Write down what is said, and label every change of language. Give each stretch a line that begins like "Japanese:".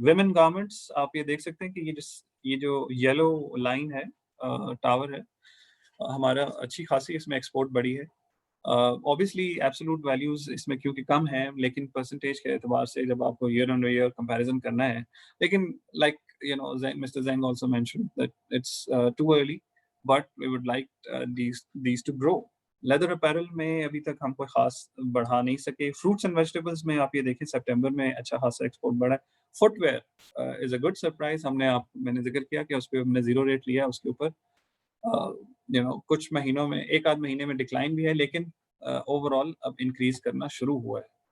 Urdu: Women garments آپ یہ دیکھ سکتے ہیں کہ یہ جو یلو لائن ہے ٹاور ہے ہمارا, اچھی خاصی اس میں ایکسپورٹ بڑھی ہے. obviously ایبسولوٹ ویلیوز اس میں کیونکہ کم ہیں, لیکن پرسنٹیج کے اعتبار سے جب آپ کو ایئر آن ایئر کمپیریزن کرنا ہے, لیکن like Mr.
English: Zeng also mentioned that it's too early, but we would like these to grow.
Urdu: Leather apparel میں ابھی تک ہم کوئی خاص بڑھا نہیں سکے. فروٹس اینڈ ویجیٹیبلس میں آپ یہ دیکھیں سپٹمبر میں اچھا خاصا ایکسپورٹ بڑھا ہے.
English: Footwear is a good surprise.
Urdu: میں نے ذکر کیا کہ اس پہ ہم نے زیرو ریٹ لیا, اس کے اوپر کچھ مہینوں میں ایک آدھ مہینے میں ڈکلائن بھی ہے, لیکن اوور آل اب انکریز کرنا شروع ہوا ہے.